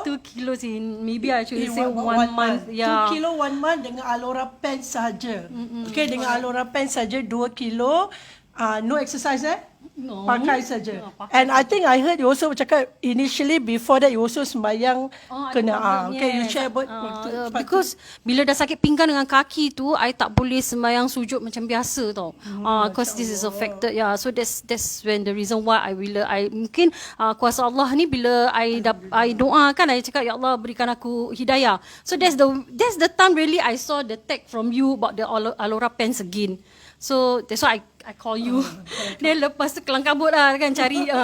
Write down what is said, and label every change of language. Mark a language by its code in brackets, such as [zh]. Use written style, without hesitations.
[en] 2 kilos in maybe I should say 1 month. [ms] 2 kilo 1 month dengan Alora Pence saja. Okay, dengan Alora Pence saja 2 kilo. [en] No exercise No. [ms] Pakai saja. [en] And I think I heard you also [ms] cakap [en] initially before that you also [ms] sembahyang kena. [en] Okay, you share about because [ms] bila dah sakit pinggang dengan kaki tu, I tak boleh sembahyang sujud macam biasa tau. [en] Because this is affected. So that's when the reason why I [ms] mungkin kuasa Allah ni bila I doa kan, I cakap ya Allah berikan aku hidayah. [en] So that's the time really I saw the tag from you about the Alora Pence again. So that's why I call you. Then [ms] lepas tu kelang kabut lah kan cari.